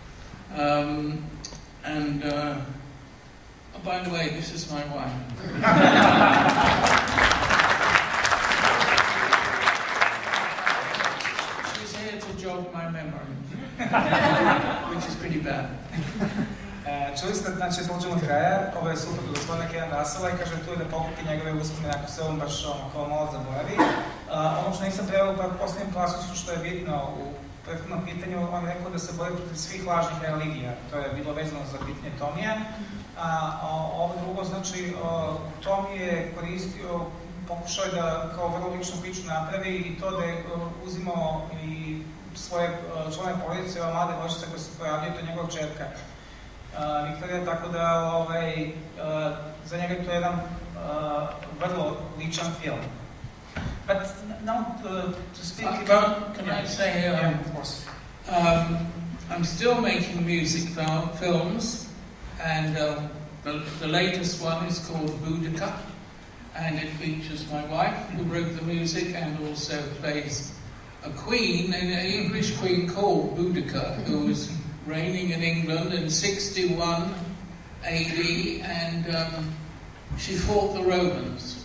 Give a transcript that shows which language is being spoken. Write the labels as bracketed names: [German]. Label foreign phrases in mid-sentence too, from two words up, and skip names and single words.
[English] Oh, by the way, this is my wife. She's here to jog my memory, which is pretty bad. [Serbian] Čuli ste, znači, pođemo od kraja, ovo je super do gospodina Kevina Russella i kaže tu je da pokupi njegove uspomene ako se on baš kao malo zaboravi. Ono što nisam trebao pa posljednjem pasusu što je bitno u prethodnom pitanju, on rekao da se bori protiv svih lažnih religija. To je bilo vezano za pitanje Tommyja. Ovo drugo, znači, Tommy je koristio, pokušao je da kao vrlo ličnu priču napravi i to da je uzimao i svoje člane porodice, ova mlade devojčice koja se pojavljaju, to je njegova čerka. Viktorija, tako da za njega to je jedan vrlo ličan film. [English] But now to speak about... Can I say here? Yeah, of course. I'm still making music films, and the latest one is called Boudica, and it features my wife, who wrote the music and also plays a queen, an English queen called Boudica, who was reigning in England in 61 AD, and she fought the Romans.